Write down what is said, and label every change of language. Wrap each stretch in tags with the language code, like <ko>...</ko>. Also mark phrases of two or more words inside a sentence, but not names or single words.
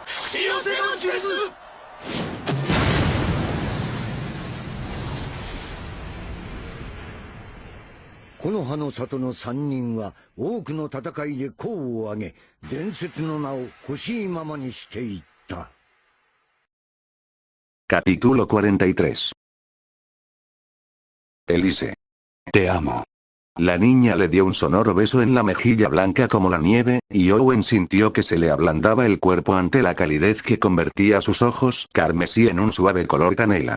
<ja>よせの術。木の葉の里の三人は多くの戦いで功を挙げ、伝説の名を欲しいままにしていった。</ja> <es>Capítulo 43. Elise. Te amo. La niña le dio un sonoro beso en la mejilla blanca como la nieve, y Owen sintió que se le ablandaba el cuerpo ante la calidez que convertía sus ojos carmesí en un suave color canela.</es>